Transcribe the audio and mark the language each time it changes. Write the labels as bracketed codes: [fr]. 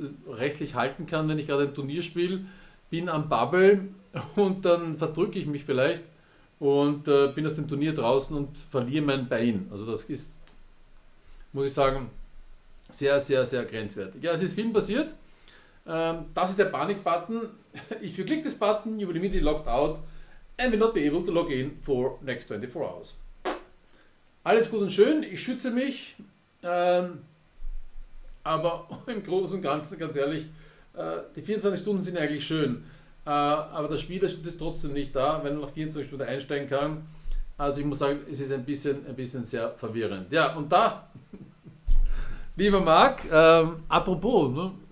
[de] rechtlich halten kann, wenn ich gerade ein Turnier spiele, bin am Bubble und dann verdrücke ich mich vielleicht und bin aus dem Turnier draußen und verliere mein Buy-in. Also das ist, muss ich sagen, sehr grenzwertig. Ja, es ist viel passiert. Das ist der Panic-Button. [en] If you click this button, you will immediately logged out and will not be able to log in for next 24 hours. [de] Alles gut und schön, ich schütze mich, aber im Großen und Ganzen, ganz ehrlich, die 24 Stunden sind eigentlich schön, aber der Spieler ist trotzdem nicht da, wenn er nach 24 Stunden einsteigen kann. Also ich muss sagen, es ist ein bisschen sehr verwirrend. Ja, und da, lieber Marc, apropos, ne?